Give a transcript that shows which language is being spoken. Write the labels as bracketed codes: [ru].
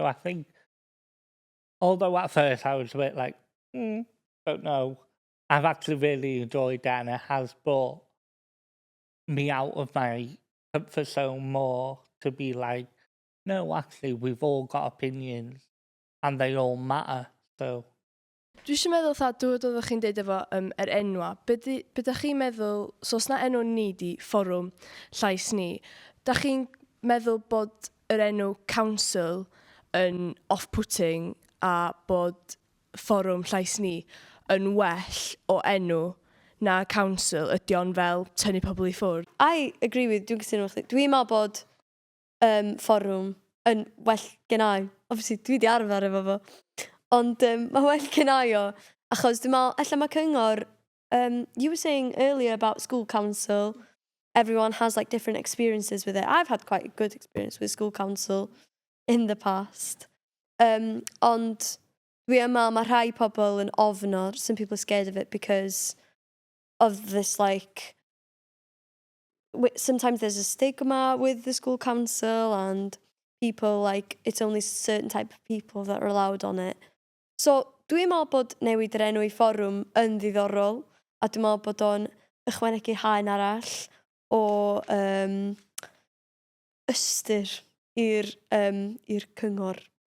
[en] So I think, although at first I was a bit like, don't know, I've actually really enjoyed that, and it has brought me out of my comfort zone more to be like, no, actually, we've all got opinions and they all matter. So [cy] Dwi eisiau meddwl dod oeddech chi'n deud efo yr enwa. Bydych chi'n meddwl, so os na enw ni di fforwm llais ni, da chi'n meddwl bod yr enw council yn off-putting a bod fforwm llais ni yn well o enw na council ydy o'n fel tynnu pobl i ffwrdd? [en] I agree with, [cy] dwi'n cytuno efo chdi. Dwi'n meddwl bod fforwm yn well gennau. Obviously, dwi di arfer efo fo. Ond mae well gennau o. Achos dwi'n meddwl, ella mae cyngor, [en] you were saying earlier about school council, everyone has different experiences with it. I've had quite a good experience with school council in the past. [cy] Ond dwi yma, mae rhai pobl yn ofno, [en] some people are scared of it because of this sometimes there's a stigma with the school council, and people it's only certain type of people that are allowed on it. [cy] So dwi'n meddwl bod newid yr enw I fforwm yn ddiddorol, a dwi'n meddwl bod o'n ychwanegu haen arall o ystyr i'r cyngor.